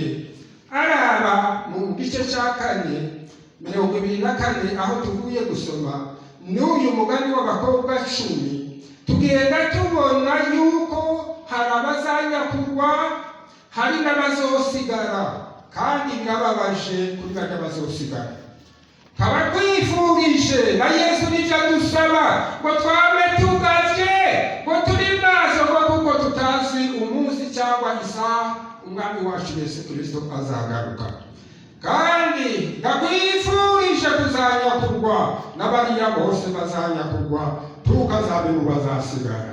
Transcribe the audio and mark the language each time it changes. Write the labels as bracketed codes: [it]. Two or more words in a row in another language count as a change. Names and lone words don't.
[rn] Araba mu gice ca 4:24 aho tuvuye gusoma n'uyu mugani w'abakobwa 10, tugenda tubona yuko hari abazanyakurwa, hari n'abazosigara. Kandi birababaje kuri barya bazosigara. Kaba twifurije na Yesu n'ivyo adusaba ngo twame tugavye, ngo turi maso, ngo kuko tutazi umunsi cyangwa isaha umwami wacu Yesu Kristo azagaruka. Kandi ndakwifurije kuzanyakurwa n'abariya bose bazanyakurwa, tukazabe mu bazasigara.